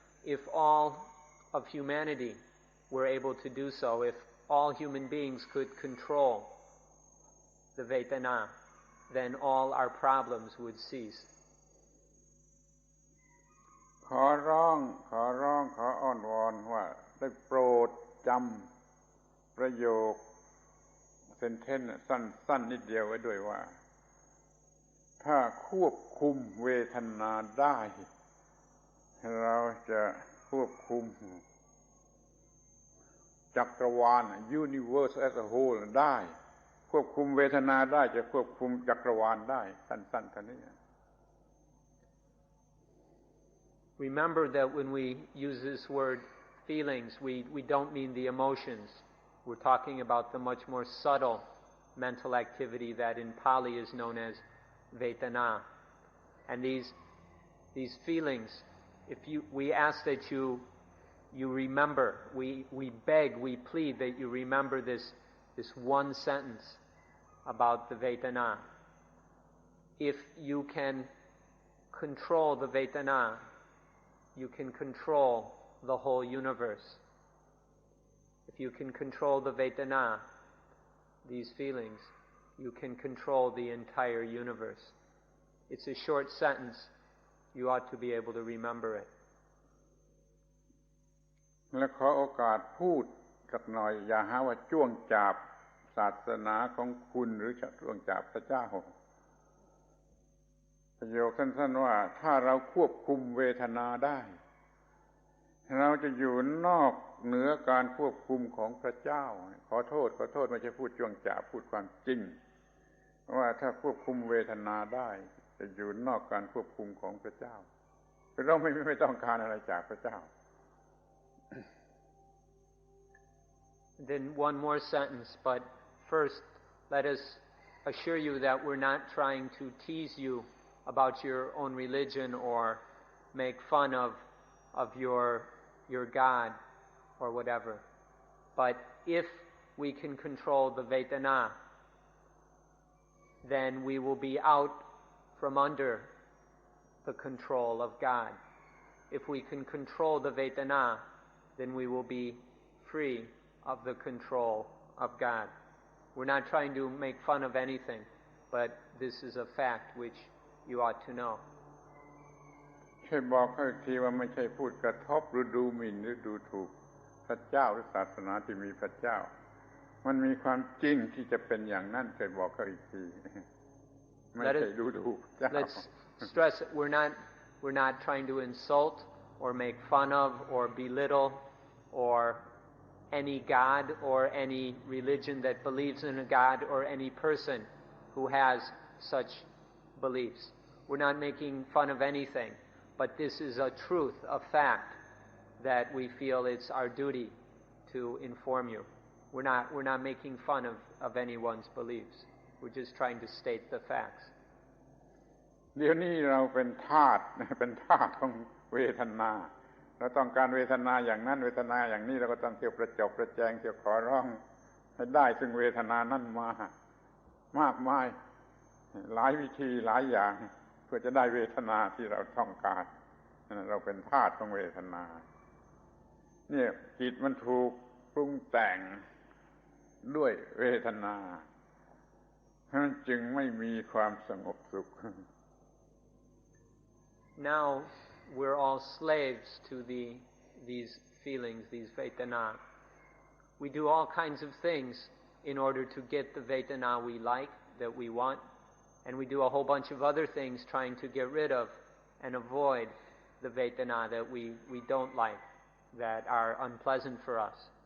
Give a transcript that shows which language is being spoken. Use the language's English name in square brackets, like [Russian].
[English] If all of humanity were able to do so, if all human beings could control the vedana, then all our problems would cease. [Thai] ขอร้องขออ้อนวอนว่าได้โปรดจำประโยคเซนเทนซ์สั้นนิดเดียวไว้ด้วยว่าถ้าควบคุมเวทนาได้เราจะควบคุมจักรวาล [English] universe as a whole [Thai] ได้ควบคุมเวทนาได้จะควบคุมจักรวาลได้สั้นๆเท่านี้ [English] Remember that when we use this word feelings, we don't mean the emotions. We're talking about the much more subtle mental activity that in Pali is known as vedana. And these feelings, we ask that you remember, we beg, we plead that you remember this one sentence about the vedana. If you can control the vedana, you can control the whole universe. If you can control the vedana, these feelings, you can control the entire universe. It's a short sentence. You ought to be able to remember it. [Thai] และขอโอกาสพูดสักหน่อยอย่าหาว่าจ้วงจาบศาสนาของคุณหรือจ้วงจาบพระเจ้าประโยคสั้นๆว่าถ้าเราควบคุมเวทนาได้เราจะอยู่นอกเหนือการควบคุมของพระเจ้าขอโทษไม่ใช่พูดจ้วงจาบพูดความจริงว่าถ้าควบคุมเวทนาได้จะอยู่นอกการควบคุมของพระเจ้าเราไม่ต้องการอะไรจากพระเจ้า [English] Then one more sentence, but first let us assure you that we're not trying to tease you about your own religion or make fun of your God or whatever. But if we can control the Vedana, then we will be out from under the control of God. If we can control the Vedana, then we will be free of the control of God. We're not trying to make fun of anything, but this is a fact which you ought to know. [Thai] ช่วยบอกเขาอีกทีว่าไม่ใช่พูดกระทบหรือดูหมิ่นหรือดูถูกพระเจ้าหรือศาสนาที่มีพระเจ้ามันมีความจริงที่จะเป็นอย่างนั้นช่วยบอกเขาอีกทีไม่ใช่ดูถูกพระเจ้า [English] Let's stress it. We're not trying to insult or make fun of or belittle or any God or any religion that believes in a God or any person who has such beliefs. We're not making fun of anything, but this is a truth, a fact that we feel it's our duty to inform you. We're not making fun of anyone's beliefs. We're just trying to state the facts. [Thai] เดี๋ยวนี้เราเป็นทาสของเวทนาเราต้องการเวทนาอย่างนั้นเวทนาอย่างนี้เราก็ต้องเที่ยวประจบประแจงเที่ยวขอร้องให้ได้ซึ่งเวทนานั้นมามากมายหลายวิธีหลายอย่างเพื่อจะได้เวทนาที่เราต้องการเราเป็นทาสของเวทนาเนี่ยจิตมันถูกปรุงแต่งด้วยเวทนามันจึงไม่มีความสงบสุข [English] Now we're all slaves to these feelings, these Vedana. We do all kinds of things in order to get the Vedana we like, that we want, and we do a whole bunch of other things trying to get rid of and avoid the Vedana that we don't like, that are unpleasant for us.